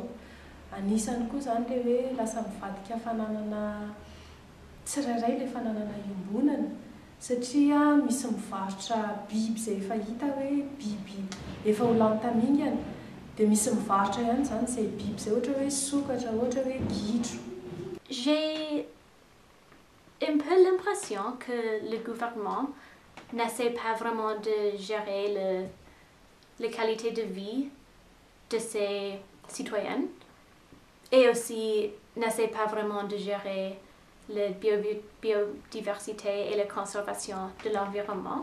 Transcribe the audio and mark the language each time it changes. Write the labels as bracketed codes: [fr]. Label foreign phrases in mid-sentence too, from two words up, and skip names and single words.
[mg] Anisany koa izany ilay hoe lasa mivadika fananana tsirairay ilay fananana iombonana, satria misy mivarotra biby izay efa hita hoe biby efa ho lany tamingana, dia misy mivarotra ihany izany izay biby izay ohatra hoe sokatra, ohatra hoe gidro. [fr] J'ai un peu l'impression que le gouvernement n'essaie pas vraiment de gérer la qualité de vie de ses citoyens et aussi n'essaie pas vraiment de gérer la biodiversité et la conservation de l'environnement.